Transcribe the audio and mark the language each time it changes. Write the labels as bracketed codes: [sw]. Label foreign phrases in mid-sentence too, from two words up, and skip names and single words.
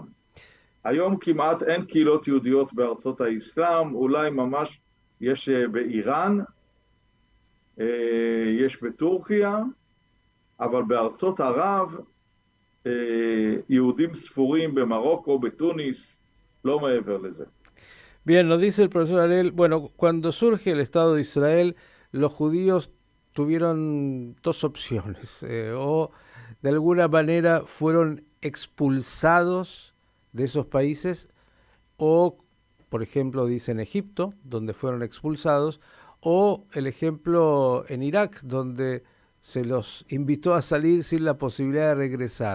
[he] היום כמעט אין קהילות יהודיות בארצות האסלאם, אולי ממש יש באיראן, יש בטורקיה, אבל בארצות ערב יהודים ספורים במרוקו, בתוניס, לא מעבר לזה. [es] Bien, nos dice el profesor Ariel, bueno, cuando surge el Estado de Israel, los judíos tuvieron dos opciones, o de alguna manera fueron expulsados de esos países, o, por ejemplo, dice en Egipto, donde fueron expulsados, o el ejemplo en Irak, donde se los invitó a salir sin la posibilidad de regresar.